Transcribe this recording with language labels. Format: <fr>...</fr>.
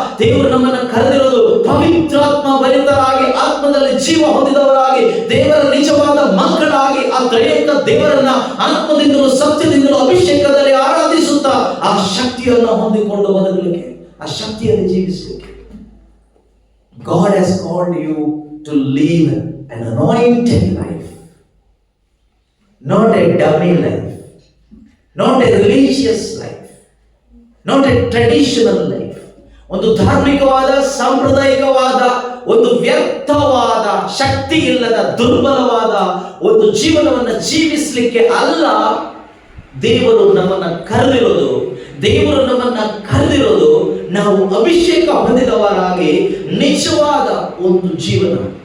<kn>ದೇವರು ನಮ್ಮನ್ನ ಕರೆದಿರೋದು ಪವಿತ್ರಾತ್ಮ ಭರಿತರಾಗಿ, ಆತ್ಮದಲ್ಲಿ ಜೀವ ಹೊಂದಿದವರಾಗಿ, ದೇವರ ನಿಜವಾದ ಮಕ್ಕಳಾಗಿ, ಆ ತ್ರಯೇಕ ದೇವರನ್ನ ಆತ್ಮದಿಂದಲೂ ಸತ್ಯದಿಂದಲೂ ಅಭಿಷೇಕದಲ್ಲಿ ಆರಾಧಿಸುತ್ತಾ ಆ ಶಕ್ತಿಯನ್ನು ಹೊಂದಿಕೊಂಡು ಬದುಕಲಿಕ್ಕೆ, ಆ ಶಕ್ತಿಯಲ್ಲಿ ಜೀವಿಸಲಿಕ್ಕೆ.</kn> <en>God has called you to live an anointed life, not a dummy life, not a religious life, not a traditional life.</en> <kn>ಒಂದು ಧಾರ್ಮಿಕವಾದ, ಸಾಂಪ್ರದಾಯಿಕವಾದ, ಒಂದು ವ್ಯರ್ಥವಾದ, ಶಕ್ತಿ ಇಲ್ಲದ, ದುರ್ಬಲವಾದ ಒಂದು ಜೀವನವನ್ನು ಜೀವಿಸಲಿಕ್ಕೆ ಅಲ್ಲ ದೇವರು ನಮ್ಮನ್ನ ಕರೆದಿರೋದು. ದೇವರು ನಮ್ಮನ್ನ ಕರೆದಿರೋದು ನಾವು ಅಭಿಷೇಕ ಹೊಂದಿದವರಾಗಿ ನಿಜವಾದ ಒಂದು ಜೀವನ.</kn>